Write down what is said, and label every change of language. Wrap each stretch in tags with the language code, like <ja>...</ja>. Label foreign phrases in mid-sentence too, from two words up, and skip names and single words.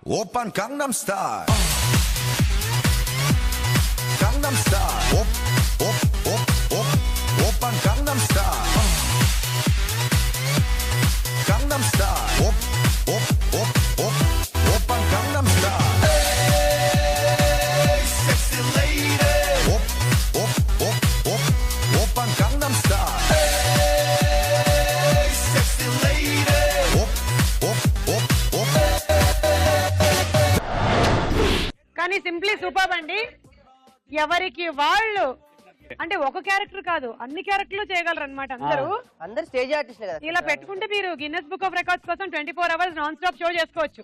<ko>오빤 강남스타일 강남스타일 오빤 강남스타일 강남스타일 오빤 강남스타일</ko> <en>sexy lady</en> <ko>오빤 강남스타일</ko> <en>sexy lady</en> <te>కానీ</te> <en>simply super</en> <te>అండి. ఎవరికి వాళ్ళు అంటే ఒక క్యారెక్టర్ కాదు అన్ని క్యారెక్టర్లు చేయగలరు అనమాట అందరూ. అందరు</te> <en>stage artists</en> <te>కదా. ఇలా పెట్టుకుంటే మీరు గిన్నెస్ బుక్ ఆఫ్ రికార్డ్స్ కోసం</te> <en>24 hours non stop show</en> <te>చేసుకోవచ్చు.</te>